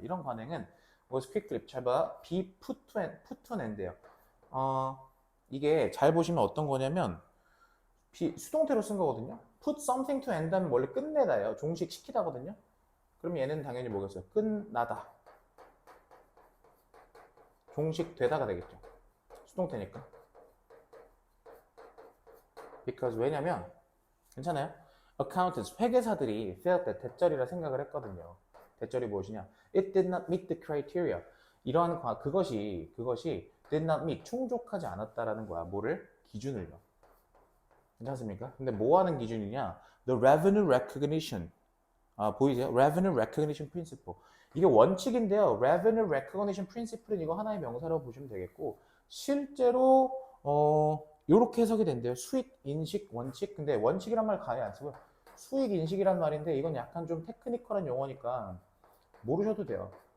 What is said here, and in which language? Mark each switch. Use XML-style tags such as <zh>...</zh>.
<ko>이런 관행은</ko> <en>was quick flip.</en> <ko>잘 봐.</ko> <en>be put to end예요.</en> <ko>이게 잘 보시면 어떤 거냐면 수동태로 쓴 거거든요. put something to end 하면 원래 끝내다예요. 종식시키다거든요. 그럼 얘는 당연히 뭐겠어요? 끝나다. 종식되다가 되겠죠. 수동태니까. because 왜냐면 괜찮아요? accountants, 회계사들이</ko> <en>felt that</en> <ko>대절이라 생각을 했거든요. 대절이 무엇이냐?</ko> <en>It did not meet the criteria.</en> <ko>이러한 그것이</ko> <en>did not meet,</en> <ko>충족하지 않았다라는 거야. 뭐를? 기준을요. 괜찮습니까? 근데 뭐 하는 기준이냐?</ko> <en>The revenue recognition.</en> <ko>보이세요?</ko> <en>Revenue recognition principle.</en> <ko>이게 원칙인데요. Revenue recognition principle은 이거 하나의 명사라고 보시면 되겠고, 실제로 요렇게 해석이 된대요. 수익 인식 원칙. 근데 원칙이란 말 가에 안 쓰고요. 수익 인식이란 말인데 이건 약간 좀 테크니컬한 용어니까 모르셔도 돼요.</ko>